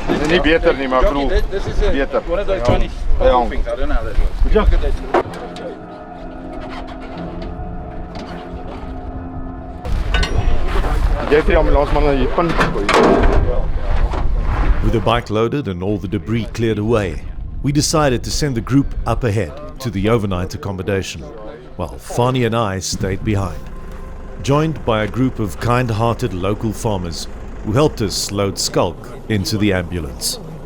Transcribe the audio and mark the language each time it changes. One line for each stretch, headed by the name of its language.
Afrikaans: Nie beter nie, maar bedoel beter.
English: One of those Chinese things. I don't know how that works.
Afrikaans: Ja. Jy het die ambulansman na hier punt gegooi.
English: With the bike loaded and all the debris cleared away, we decided to send the group up ahead to the overnight accommodation, while Fani and I stayed behind, joined by a group of kind-hearted local farmers who helped us load Skulk into the ambulance.